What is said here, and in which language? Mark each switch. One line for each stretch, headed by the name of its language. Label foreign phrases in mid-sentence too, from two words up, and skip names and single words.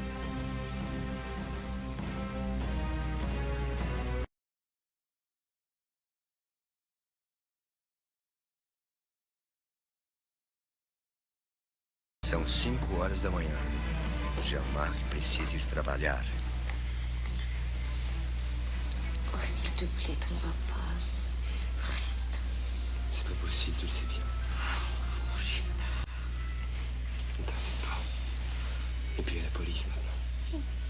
Portuguese: São 5 horas da manhã. Jean-Marc precisa ir trabalhar.
French: Oh, s'il te plaît, t'en vas pas. Reste. C'est pas possible, tu le sais bien. Oh, chien. Ne t'inquiète pas. Et puis il y a la police maintenant.